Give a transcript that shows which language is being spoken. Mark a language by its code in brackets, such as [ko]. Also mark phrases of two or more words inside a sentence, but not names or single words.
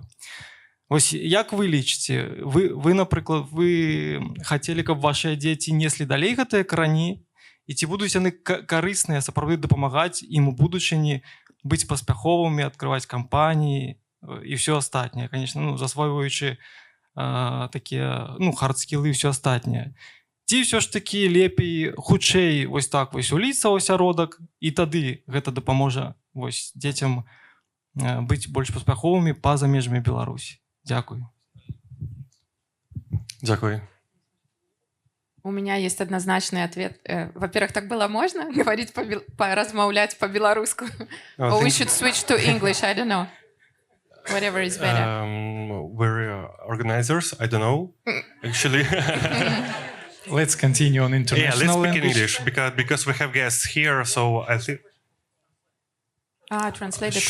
[be] Вось як вы лічыце, вы, напрыклад, вы хацелі, каб вашыя дзеці неслі далей гэтыя карані, і ці будуць яны карысныя, сапраўды дапамагаць ім у будучыні быць паспяховымі, адкрываць кампаніі і ўсё астатняе, конечно, засвойваючы такія, хардскілы і ўсё астатняе. Ці ўсё ж такі лепей хутчэй вось так вось уліцца ў асяродак, і тады гэта дапаможа вось дзецям быць больш паспяховымі па-за межамі Беларусі. [uk] Дякую. Дякую. [ru] У меня есть однозначный ответ. Во-первых, так было можно говорить, размовлять по-белорусски? [en] Or we should switch to English, I don't know. Whatever is better. We're organizers, I don't know, actually. Let's continue on international let's speak in language. English, because we have guests here, so I think... Translate the